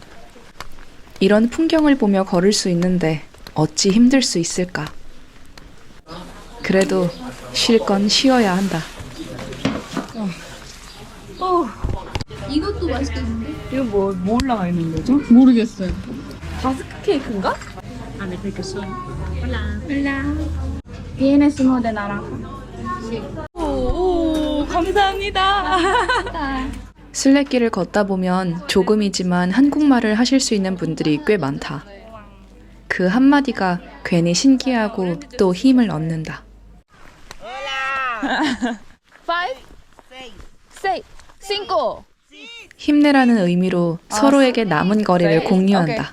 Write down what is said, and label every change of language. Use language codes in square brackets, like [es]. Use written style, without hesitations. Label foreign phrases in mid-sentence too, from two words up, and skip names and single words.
[ko] 이런 풍경을 보며 걸을 수 있는데 어찌 힘들 수 있을까? 그래도 쉴 건 쉬어야 한다. 이것도 맛있겠는데? 이거 뭐 올라가 있는 거죠? 모르겠어요. 바스크 케이크인가? [es] Vienes uno de naranja. [ko] 오, 감사합니다. 순례길을 걷다 보면 조금이지만 한국말을 하실 수 있는 분들이 꽤 많다. 그 한마디가 괜히 신기하고 또 힘을 얻는다. 힘내라는 의미로 서로에게 남은 거리를 공유한다.